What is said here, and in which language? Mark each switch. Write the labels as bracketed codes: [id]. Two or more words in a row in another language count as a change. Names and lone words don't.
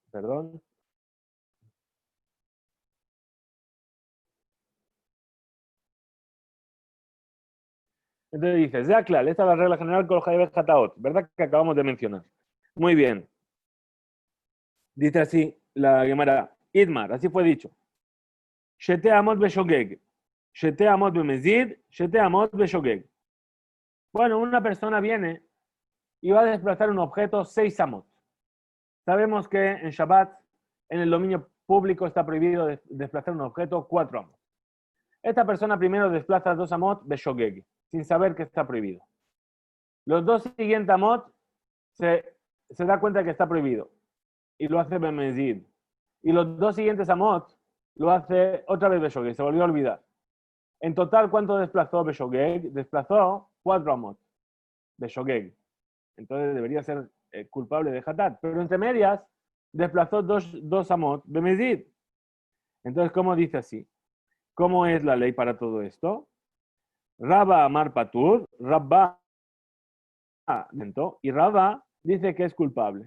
[es] Entonces dice, Zaklal, esta es la regla general con los Hataot, ¿verdad? Que acabamos de mencionar. Muy bien. Dice así la Gemara, Idmar, así fue dicho. [he] שתי אמות בשוגג. שתי אמות במזיד, שתי אמות בשוגג. [es] Bueno, una persona viene y va a desplazar un objeto 6 amot. Sabemos que en Shabbat, en el dominio público, está prohibido desplazar un objeto 4 amot. Esta persona primero desplaza 2 amot beshogeg, sin saber que está prohibido. Los 2 siguientes amot se da cuenta que está prohibido y lo hace bemezid. Y los 2 siguientes amot lo hace otra vez beshogeg, se volvió a olvidar. En total, ¿cuánto desplazó Beshogeg? Desplazó 4 amot. Beshogeg. Entonces debería ser culpable de Hatat. Pero entre medias, desplazó 2 amot Bemezid. Entonces, ¿cómo dice así? ¿Cómo es la ley para todo esto? Rabba [he] אמר פטור, [es] Rabba y Rabba dice que es culpable.